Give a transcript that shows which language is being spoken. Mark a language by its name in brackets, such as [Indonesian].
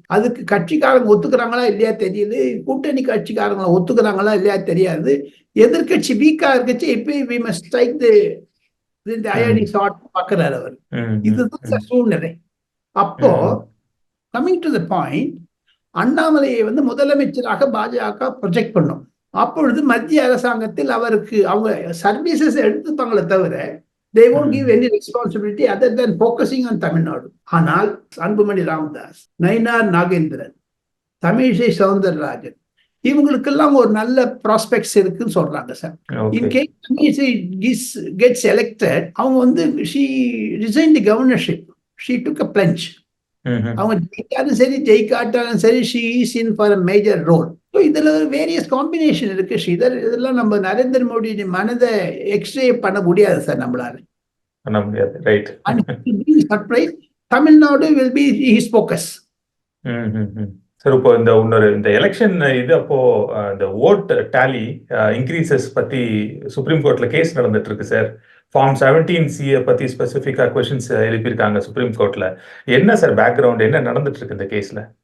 [Tamil] அதுக்கு கட்சிக்காரங்க ஒத்துக்கிறாங்களா இல்லையா தெரியல, கூட்டணி கட்சிக்காரங்களை ஒத்துக்கிறாங்களா இல்லையா தெரியாது. எதிர்கட்சி வீக்கா இருக்கச்சு இப்போ [English] we must strike the IRT short [Tamil] பார்க்கிறார் அவர். இதுதான் சூழ்நிலை. அப்போ [English] coming to the point, [Tamil] அண்ணாமலையை வந்து முதலமைச்சராக பாஜக ப்ரொஜெக்ட் பண்ணும். அப்பொழுது மத்திய அரசாங்கத்தில் அவருக்கு அவங்க சர்வீசஸ் எடுத்துப்பாங்களே தவிர [English] they won't give any responsibility other than focusing on Tamil Nadu. [Tamil] ஆனால் அன்புமணி ராமதாஸ், நயினார் நாகேந்திரன், தமிழிசை சவுந்தரராஜன் இவங்களுக்கெல்லாம் ஒரு நல்ல ப்ராஸ்பெக்ட்ஸ் இருக்குன்னு சொல்றாங்க sir. [English] in case Tamilisai gets elected, [Tamil] அவங்க வந்து [English] she resigned the governorship. She took a plunge. [Tamil] அவங்க ஜெயிக்காலும் சரி ஜெயிக்காட்டாலும் சரி [English] she is in for a major role. [Tamil] So இதுல வேரியஸ் காம்பினேஷன் இருக்கு ஸ்ரீதர். இதெல்லாம் நம்ம நரேந்திர மோடி மனதை எக்ஸ்ரே பண்ண முடியாது சார், நம்மளால பண்ண முடியாது. Right. [English] Surprise Tamil Nadu will be his focus. [Tamil] Sir இப்போ இந்த எலெக்ஷன் இது அப்போ இந்த ஓட் டேலி இன்க்ரீசஸ் பத்தி சுப்ரீம் கோர்ட்ல கேஸ் நடந்துட்டு இருக்கு சார். ஃபார்ம் 17C பத்தி ஸ்பெசிஃபிக்கா கொஸ்டின்ஸ் எழுப்பியிருக்காங்க சுப்ரீம் கோர்ட்ல. என்ன சார் பேக்ரவுண்ட், என்ன நடந்துட்டு இருக்கு இந்த கேஸ்ல?